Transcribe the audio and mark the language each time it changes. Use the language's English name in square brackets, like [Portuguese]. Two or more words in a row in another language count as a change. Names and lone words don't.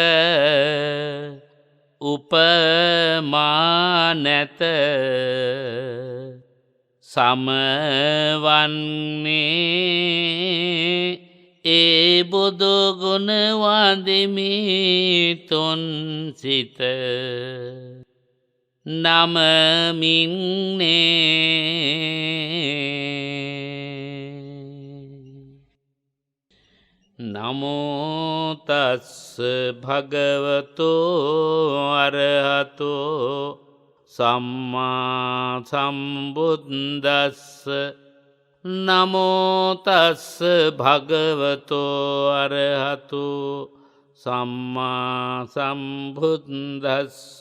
[Sinhala] උපමා නැත සමවන්නේ ඒ බුදු ගුණ වඳිමි තුන් සිත නමමින්නේ. [Pali] නමෝ තස්ස භගවතෝ අරහතෝ සම්මා සම්බුද්දස්ස නමෝ තස්ස භගවතෝ අරහතෝ සම්මා සම්බුද්දස්ස